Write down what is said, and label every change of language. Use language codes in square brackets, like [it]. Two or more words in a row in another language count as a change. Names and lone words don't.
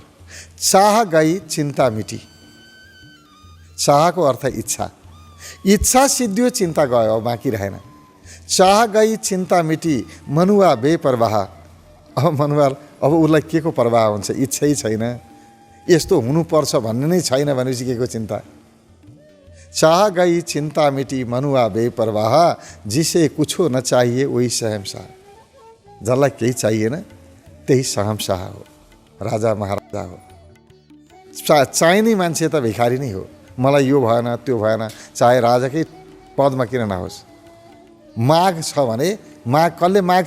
[hi] चाह गई चिन्ता मिटी। [ne] चाहको अर्थ इच्छा। इच्छा सिद्धियो, चिन्ता गयो, अब बाँकी रहेन। [hi] चाह गई चिन्ता मिटी, मनुवा बेपरवाह। [ne] अब मनुवा अब उसलाई के को परवाह हुन्छ? इच्छै छैन, यस्तो हुनुपर्छ भन्ने नै छैन भनेपछि के को चिन्ता? [hi] चाह गई चिन्ता मिटी, मनुवा बेपरवाह, जिसे कुछो न चाहिए वही शहंशाह। [ne] जसलाई केही चाहिएन त्यही शहंशाह हो, राजा महाराजा हो। चाहिने मान्छे त भिखारी नै हो। मलाई यो भएन, त्यो भएन, चाहे राजाकै पदमा किन नहोस्। माग छ भने माग कसले माग्छ?